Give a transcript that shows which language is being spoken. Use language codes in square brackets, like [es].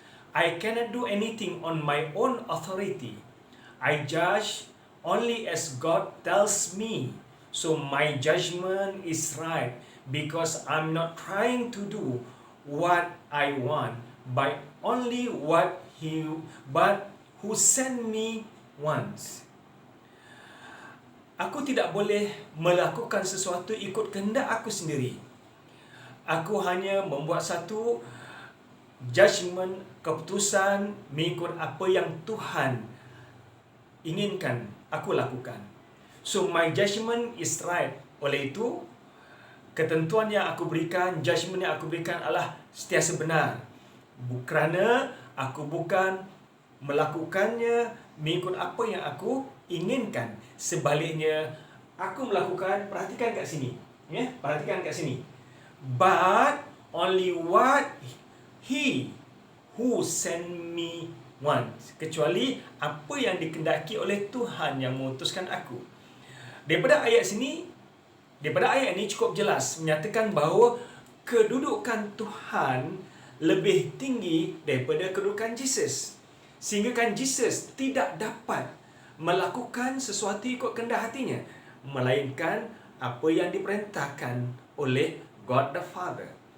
[en] I cannot do anything on my own authority. I judge only as God tells me. So my judgment is right, because I'm not trying to do what I want, but only what who sent me wants. [ms] Aku tidak boleh melakukan sesuatu ikut kehendak aku sendiri. Aku hanya membuat satu judgment, keputusan mengikut apa yang Tuhan inginkan aku lakukan. [en] So my judgment is right. [ms] Oleh itu, ketentuan yang aku berikan, judgment yang aku berikan adalah sentiasa benar. Kerana aku bukan melakukannya mengikut apa yang aku inginkan. Sebaliknya, aku melakukan, perhatikan kat sini. Ya, perhatikan kat sini. [en] But only what He who sent me wants. [ms] Kecuali apa yang dikehendaki oleh Tuhan yang mengutuskan aku. Daripada ayat ini cukup jelas menyatakan bahawa kedudukan Tuhan lebih tinggi daripada kedudukan Jesus. Sehingga kan Jesus tidak dapat melakukan sesuatu ikut kehendak hatinya, melainkan apa yang diperintahkan oleh God the Father.